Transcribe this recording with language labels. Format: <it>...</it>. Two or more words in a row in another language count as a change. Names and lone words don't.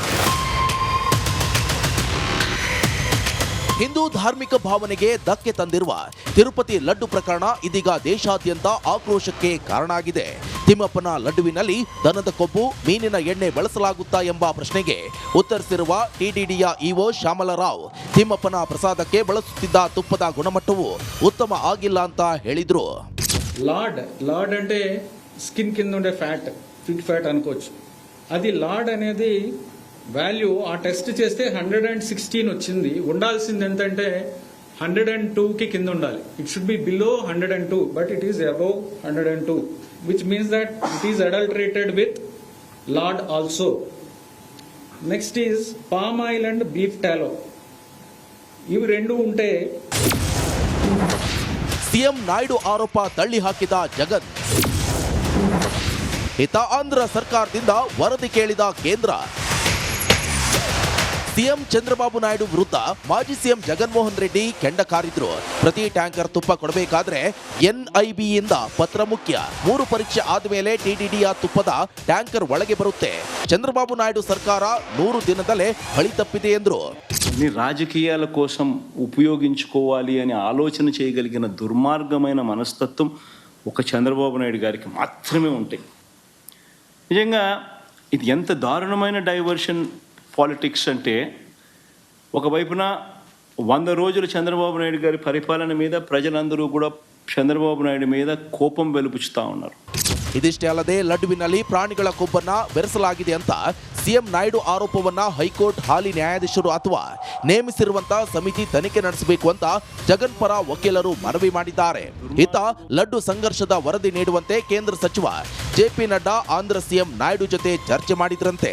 <kn>ಹಿಂದೂ ಧಾರ್ಮಿಕ ಭಾವನೆಗೆ ಧಕ್ಕೆ ತಂದಿರುವ ತಿರುಪತಿ ಲಡ್ಡು ಪ್ರಕರಣ ಇದೀಗ ದೇಶಾದ್ಯಂತ ಆಕ್ರೋಶಕ್ಕೆ ಕಾರಣ ಆಗಿದೆ. ತಿಮ್ಮಪ್ಪನ ಲಡ್ಡುವಿನಲ್ಲಿ ದನದ ಕೊಬ್ಬು, ಮೀನಿನ ಎಣ್ಣೆ ಬಳಸಲಾಗುತ್ತಾ ಎಂಬ ಪ್ರಶ್ನೆಗೆ ಉತ್ತರಿಸಿರುವ ಟಿಟಿಡಿಯ ಇಒ ಶ್ಯಾಮಲರಾವ್, ತಿಮ್ಮಪ್ಪನ ಪ್ರಸಾದಕ್ಕೆ ಬಳಸುತ್ತಿದ್ದ ತುಪ್ಪದ ಗುಣಮಟ್ಟವು ಉತ್ತಮ ಆಗಿಲ್ಲ ಅಂತ ಹೇಳಿದ್ರು.</kn> <te>లార్డ్ అంటే స్కిన్ కింద ఉండే ఫ్యాట్,</te> <en>fit fat</en> <te>అనుకోవచ్చు. అది లార్డ్ అనేది వాల్యూ ఆ టెస్ట్ చేస్తే 116 వచ్చింది. ఉండాల్సింది ఎంతంటే 102కి కింద ఉండాలి.</te> <en>it should be below 102, but it is above 102, which means that it is adulterated with lard also. Next is palm oil and beef tallow.</en> <te>ఇవి రెండు ఉంటే</te> <kn>ಸಿಎಂ ನಾಯ್ಡು ಆರೋಪ ತಳ್ಳಿ ಹಾಕಿದ ಜಗನ್. ಇತ್ತ ಆಂಧ್ರ ಸರ್ಕಾರದಿಂದ ವರದಿ ಕೇಳಿದ ಕೇಂದ್ರ. ಸಿಎಂ ಚಂದ್ರಬಾಬು ನಾಯ್ಡು ವಿರುದ್ಧ ಮಾಜಿ ಸಿಎಂ ಜಗನ್ಮೋಹನ್ ರೆಡ್ಡಿ ಕೆಂಡ ಕಾರಿದ್ರು. ಪ್ರತಿ ಟ್ಯಾಂಕರ್ ತುಪ್ಪ ಕೊಡಬೇಕಾದ್ರೆ ಎನ್ಐಬಿಯಿಂದ ಪತ್ರ ಮುಖ್ಯ. 3 ಪರೀಕ್ಷೆ ಆದ್ಮೇಲೆ ಟಿಟಿಡಿಯ ತುಪ್ಪದ ಟ್ಯಾಂಕರ್ ಒಳಗೆ ಬರುತ್ತೆ. ಚಂದ್ರಬಾಬು ನಾಯ್ಡು ಸರ್ಕಾರ 100 ದಿನದಲ್ಲೇ ಬಲಿ ತಪ್ಪಿದೆ ಎಂದ್ರು.</kn> <te>రాజకీయాల కోసం ఉపయోగించుకోవాలి అని ఆలోచన చేయగలిగిన దుర్మార్గమైన మనస్తత్వం ఒక చంద్రబాబు నాయుడు గారికి మాత్రమే ఉంటాయి. నిజంగా ఇది ఎంత దారుణమైన</te> <en>diversion politics</en> <te>అంటే, ఒకవైపున 100 రోజులు చంద్రబాబు నాయుడు గారి పరిపాలన మీద ప్రజలందరూ కూడా చంద్రబాబు నాయుడు మీద కోపం వెలుపుచుతా ఉన్నారు.</te> <kn>ಇದಿಷ್ಟೇ ಅಲ್ಲದೆ ಲಡ್ಡುವಿನಲ್ಲಿ ಪ್ರಾಣಿಗಳ ಕೊಬ್ಬನ್ನ ಬೆರೆಸಲಾಗಿದೆ ಅಂತ ಸಿಎಂ ನಾಯ್ಡು ಆರೋಪವನ್ನ ಹೈಕೋರ್ಟ್ ಹಾಲಿ ನ್ಯಾಯಾಧೀಶರು ಅಥವಾ ನೇಮಿಸಿರುವಂತಹ ಸಮಿತಿ ತನಿಖೆ ನಡೆಸಬೇಕು ಅಂತ ಜಗನ್ ಪರ ವಕೀಲರು ಮನವಿ ಮಾಡಿದ್ದಾರೆ. ಇತ್ತ ಲಡ್ಡು ಸಂಘರ್ಷದ ವರದಿ ನೀಡುವಂತೆ ಕೇಂದ್ರ ಸಚಿವ ಜೆಪಿ ನಡ್ಡಾ ಆಂಧ್ರ ಸಿಎಂ ನಾಯ್ಡು ಜೊತೆ ಚರ್ಚೆ ಮಾಡಿದ್ರಂತೆ.</kn>